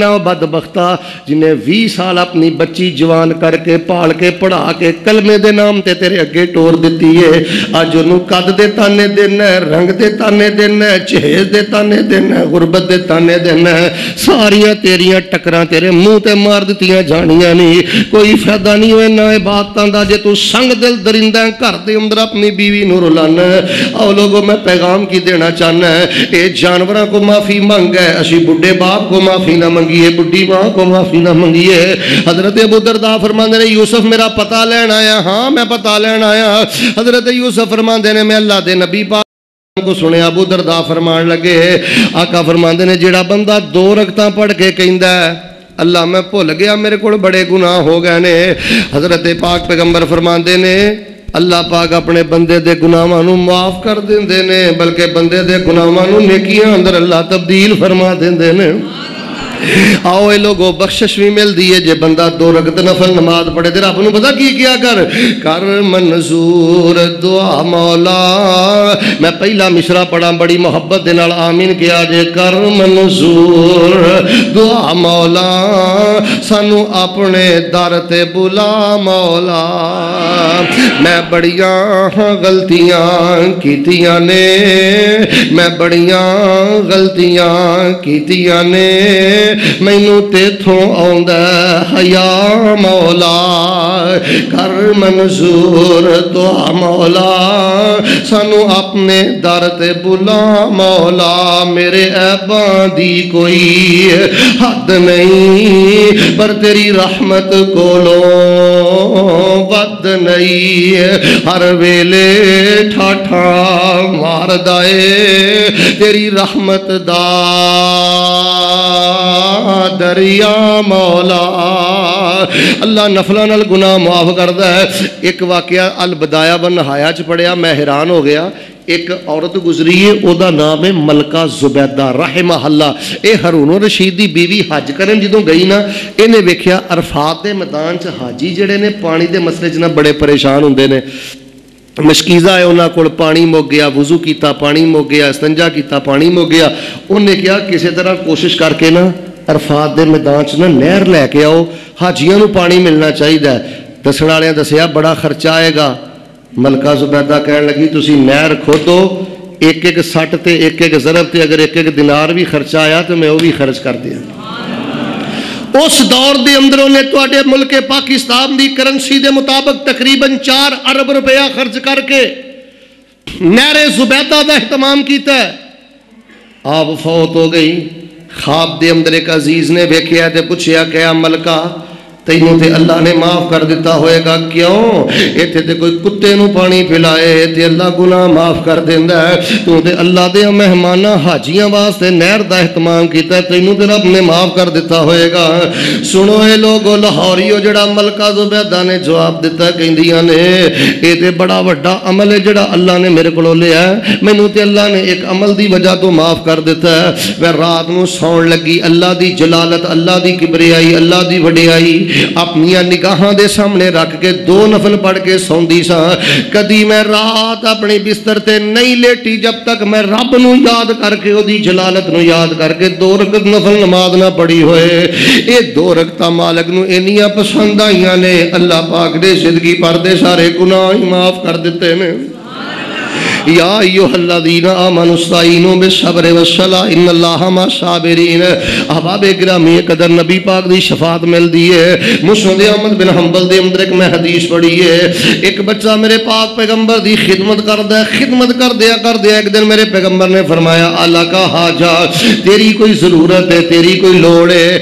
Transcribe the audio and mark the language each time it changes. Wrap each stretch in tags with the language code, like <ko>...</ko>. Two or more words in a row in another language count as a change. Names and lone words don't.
<pa>او بدبختا جنہیں 20 سال اپنی بچی جوان کر کے پال کے پڑھا کے کلمے دے نام تے تیرے اگے ٹور دتی ہے. اج انہوں قد دے تانے دینا ہے, رنگ دے تانے دینا ہے, چہیز دے تانے دینا ہے, غربت دے تانے دینا ہے. ساریاں تیریاں ٹکراں تیرے منہ تے مار دتیاں جانیاں نہیں, کوئی فائدہ نہیں ہوئے نہ باتاں دا. جے تو سنگ دل درندہ گھر دے اندر اپنی بیوی نوں رلانا ہے. او لوگوں میں پیغام کی دینا چاہنا ہے, اے جانوراں کو معافی مانگ ہے, اسی بڈھے باپ کو معافی نہ منگیے, بڈھی ماں کو معافی نہ منگیے. حضرت ابو درداء فرماندے نے یوسف میرا پتہ لین آیا. ہاں میں پتہ لین آیا. حضرت یوسف فرماندے نے میں اللہ دے نبی پاک کو سنیا. ابو درداء فرمان لگے آقا فرماندے نے جڑا بندہ 2 رکعتاں پڑھ کے کہندا ہے اللہ میں بھول گیا میرے کو بڑے گناہ ہو گئے نے. حضرت پاک پیغمبر فرماندے نے اللہ پاک اپنے بندے دے گناہاں نوں معاف کر دیندے نے, بلکہ بندے دے گناہاں نوں نیکیاں اندر اللہ تبدیل فرما دیندے نے. آؤ اے لوگوں بخشش بھی مل دیئے جے بندہ 2 رکعت نفل نماز پڑھے. تیرا اپنوں پتا کیا کر منظور دعا مولا. میں پہلا مشرا پڑھا بڑی محبت دے نال آمین کیا جے. کر منظور دعا مولا سانو اپنے در تے بلا مولا. میں بڑیاں غلطیاں کیتیاں نے, میں بڑیاں غلطیاں کیتیاں نے, مینوں تیتھوں آوندا حیا مولا. کر منظور دعا مولا سانو اپنے در تے بلا مولا. میرے عیباں دی کوئی حد نہیں پر تیری رحمت کولوں ود نہیں. ہر ویلے ٹھاٹھا مار دائے تیری رحمت دا دریا مولا. اللہ نفلہ نال گناہ معاف کردا ہے. ایک واقعہ البدایہ والنہایہ چ پڑھیا, میں حیران ہو گیا. ایک عورت گزری ہے, او دا نام ہے ملکہ زبیدہ</pa> <ar>رحمہ اللہ.</ar> <pa>اے ہارون رشید دی بیوی حج کرن جدوں گئی نا, انہیں ویکھیا عرفات دے میدان چ حاجی جڑے نے پانی دے مسئلے چ نا بڑے پریشان ہوندے نے. مشکیزہ ہے انہاں کول پانی مک گیا, وضو کیتا پانی مک گیا, استنجا کیتا پانی مک گیا. انہیں کیا کسی طرح کوشش کر کے نا عرفات دے میدان چ نا نہر لے کے آؤ, حاجیاں نو پانی ملنا چاہیے. دسن والے دسیا بڑا خرچہ آئے گا. ملکہ زبیدہ کہنے لگی تسی نہر کھودو ایک ایک سٹ تے ایک ایک ضرب تے</pa> <ur>اگر ایک ایک دینار بھی خرچہ آیا تو میں وہ بھی خرچ کر دیا۔</ur> <pa>اس دور دے اندر انہیں تواڈے ملک پاکستان دی کرنسی دے مطابق تقریباً 4 ارب روپیہ خرچ کر کے نہر زبیدہ دا اہتمام کیتا ہے۔ آپ فوت ہو گئی، خواب دے اندر ایک عزیز نے ویکھیا تے پوچھیا کہ ملکہ تینوں تے اللہ نے معاف کر دیتا ہوئے گا، کیوں؟ ایتھے تے کوئی کتے نو پانی پلائے تے اللہ گناہ معاف کر دیندا ہے، تو تے اللہ دے مہماناں حاجیاں واسطے نہر دا اہتمام کیتا ہے، تینوں تے رب نے معاف کر دیتا ہوئے گا۔ سنو اے لوگو لاہوریو، جڑا ملکہ زبیدہ نے جواب دیتا، کہندیاں نے اے تے بڑا وڈا عمل ہے جڑا اللہ نے میرے کولوں لیا ہے، مینوں تے اللہ نے ایک عمل دی وجہ تو معاف کر دیتا ہے۔ میں رات نو سون لگی، اللہ دی جلالت، اللہ دی کبریائی، اللہ دی وڈیائی اپنی نگاہاں دے سامنے رکھ کے 2 نفل پڑھ کے سوندی سا۔ کدی میں رات اپنی بستر تے نہیں لیٹی جب تک میں رب نو یاد کر کے او دی جلالت نو یاد کر کے 2 رکعت نفل نماز نہ پڑھی ہوئے۔ اے 2 رکعتاں مالک نو انیاں پسند آئیاں نے، اللہ پاک نے زندگی پر دے سارے گناہ معاف کر دیتے نے۔</pa> <ar>یا ایھا الذین آمنوا استعینوا بالصبر والصلاۃ ان اللہ مع الصابرین۔</ar> <pa>احباب گرامی قدر نبی پاک دی شفاعت ملدی ہے۔ مسند احمد بن حنبل دے اندر ایک میں حدیث پڑھی ہے، ایک بچہ میرے پاک پیغمبر دی خدمت کردا ہے، خدمت کردیا ایک دن میرے پیغمبر نے فرمایا اللہ کا حاجہ، تیری کوئی ضرورت ہے، تیری کوئی لوڑ ہے؟</pa>